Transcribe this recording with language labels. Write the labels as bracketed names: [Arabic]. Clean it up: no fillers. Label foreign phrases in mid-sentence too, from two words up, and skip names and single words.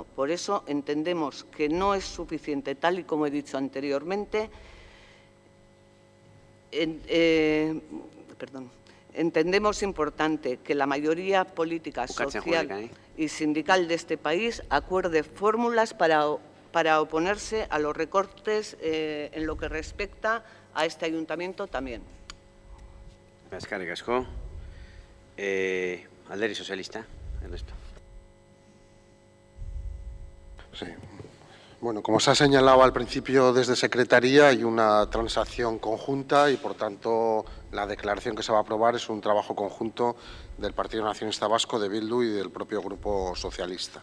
[Spanish] Por eso entendemos que no es suficiente, tal y como he dicho anteriormente, entendemos importante que la mayoría política, social y sindical de este país acuerde fórmulas para oponerse a los recortes en lo que respecta a este ayuntamiento también. [Basque] Eskerrik asko. Alderdi Sozialista, Ernesto. [Spanish] Sí. Bueno, como se ha señalado al principio desde Secretaría, hay una transacción conjunta y, por tanto, la declaración que se va a aprobar es un trabajo conjunto del Partido Nacionalista Vasco, de Bildu y del propio Grupo Socialista.